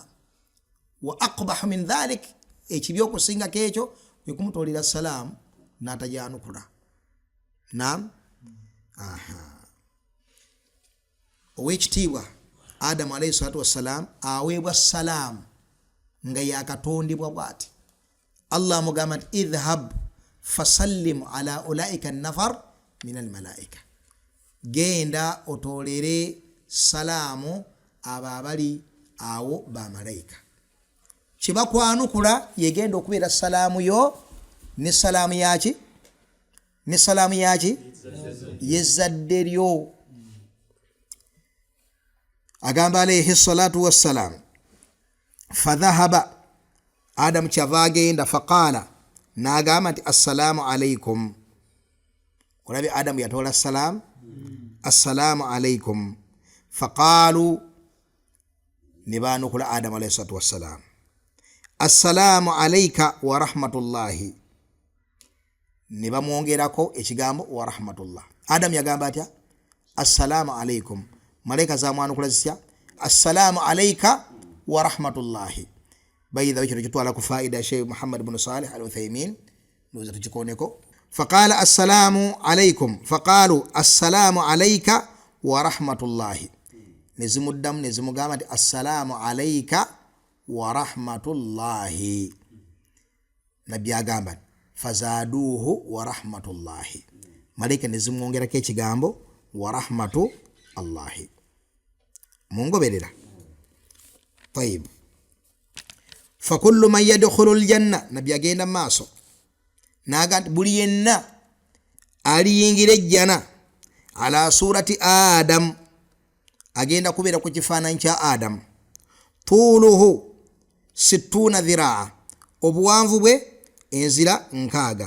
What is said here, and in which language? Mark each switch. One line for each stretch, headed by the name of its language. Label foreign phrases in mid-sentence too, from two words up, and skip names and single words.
Arabic: وأقبح من ذلك,
Ganda: ekibi okusinga kekyo kwe kumutolera salaamu n'atajanukula. Naam. Owekitiibwa Adamu
Arabic: عليه الصلاة والسلام
Ganda: aweebwa salaamu nga yakatondebwa bw'ati. Allah mugamba nti
Arabic: اذهب فسلم على أولئك نفر من الملائكة,
Ganda: genda otolere salaamu abo abali awo bamalayika. Kibakwanukula yegenda okubeera salaamu yo ne salaamu yaki yezzadde lyo. Agamba
Arabic: عليه الصلاة والسلام فذهب,
Ganda: Adamu kyava agenda faqala n'agamba nti
Arabic: السلام عليكم.
Ganda: Olabye Adamu yatoola salaamu,
Arabic: السلام عليكم.
Ganda: Faqalu, ne baanukula Adamu
Arabic: عليه الصلاة والسلام السلام عليك ورحمة الله,
Ganda: ne bamwongerako ekigambo
Arabic: ورحمة الله.
Ganda: Adamu yagamba atya
Arabic: السلام عليكم,
Ganda: malaika zamwanukula zitya
Arabic: السلام عليك ورحمة الله.
Ganda: Bayidha kino kitwala ku faida Sheikh Muhammad ibn Salih al-Uthaymin noza tukikoneko.
Arabic: فقال السلام عليكم، فقالوا السلام عليك ورحمة الله,
Ganda: nezimuddamu nezimugamba nti
Arabic: السلام عليك ورحمة الله.
Ganda: Nabbi agamba
Arabic: فزادوه ورحمة الله,
Ganda: malaika nezimwongerako ekigambo
Arabic: ورحمة الله.
Ganda: Mungoberera. Tayib.
Arabic: فكل من يدخل الجنة,
Ganda: nabbi agenda maaso n'agamba buli yenna aliyingira ejjana
Arabic: على صورة آدم,
Ganda: agenda kubeera ku kifaananyi kya Adam.
Arabic: طوله 60 ذراعا,
Ganda: obuwanvu bwe enzira 6.